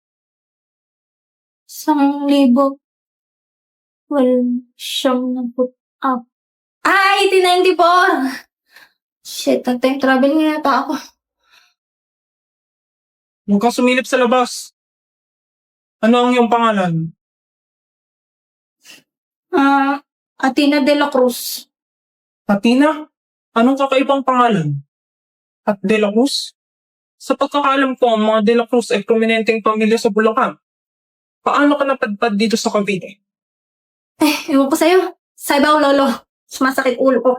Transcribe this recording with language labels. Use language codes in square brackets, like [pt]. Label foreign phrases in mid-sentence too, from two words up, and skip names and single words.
[en] 1,000. Well, 74. 1894! [tl] Shit, nag- [en] time travel [tl] nga yata ako. Huwag kang sumilip sa labas. Ano ang iyong pangalan? Athena de la Cruz. Athena? Anong kakaibang pangalan? At De La Cruz? Sa pagkakaalam ko, ang mga De La Cruz ay prominenteng pamilya sa Bulacan. Paano ka napadpad dito sa Cavite? Ewan ko sa'yo. Saibaw, lolo. Sumasakit ulo ko.